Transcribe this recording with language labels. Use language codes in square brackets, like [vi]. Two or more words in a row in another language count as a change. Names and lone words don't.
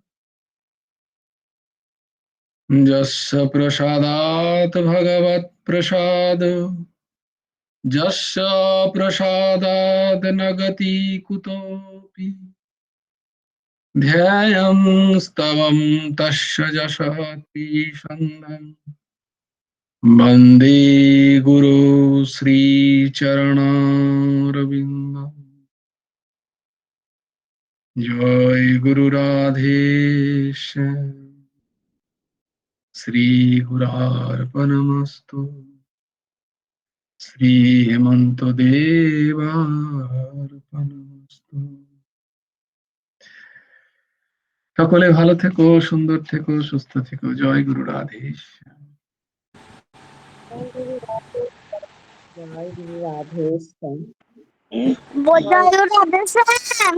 [sa] यस्य प्रसादात् भगवत्प्रसाद यस्य प्रसादात् न गति कुतोऽपि ध्येयं स्तवं तस्य यशः तिसन्धं वन्दे गुरु श्रीचरणारविन्दम् जय गुरु राधेश श्री गुरार्पणमस्तु श्री हेमন্ত দেবার্পণমস্তু [bn] সকলে ভালো থেকো সুন্দর থেকো সুস্থ থেকো জয় গুরু রাধেশ জয় গুরু রাধেশ্যাম।